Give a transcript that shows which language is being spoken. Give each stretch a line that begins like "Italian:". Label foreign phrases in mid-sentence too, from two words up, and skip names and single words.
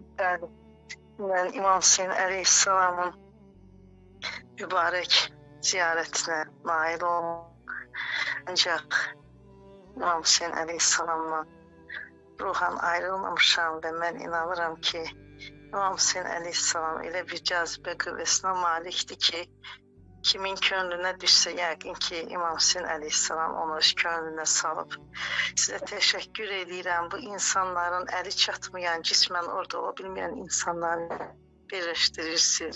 Turkish: Yani, ben İmam Hüseyin Aleyhisselam'ın mübarek ziyaretine nail olmak. Ancak İmam Hüseyin Aleyhisselam'la ruhan ayrılmamışam ve ben inanırım ki
Azerbaijani: İmam Hüseyin Aleyhisselam elə bir cazibə qüvvəsinə malikdir ki, kimin könlünə düşsə yəqin ki İmam Hüseyin Aleyhisselam onu öz könlünə salıb. Sizə təşəkkür edirəm. Bu insanların əli çatmayan, cismən orada ola bilməyən insanları birləşdirirsiniz.